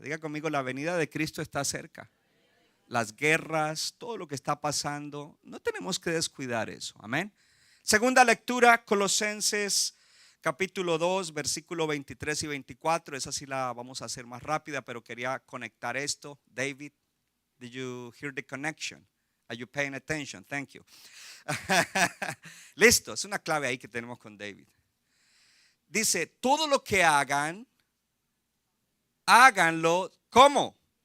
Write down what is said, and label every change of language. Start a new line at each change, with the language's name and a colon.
Spanish: Diga conmigo, la venida de Cristo está cerca. Las guerras, todo lo que está pasando, no tenemos que descuidar eso. Amén. Segunda lectura, Colosenses capítulo 2, versículo 23 y 24. Esa sí la vamos a hacer más rápida, pero quería conectar esto.
English: David, did you hear the connection? Are you paying attention? Thank you.
Spanish: Listo, es una clave ahí que tenemos con David. Dice, todo lo que hagan, háganlo, ¿cómo?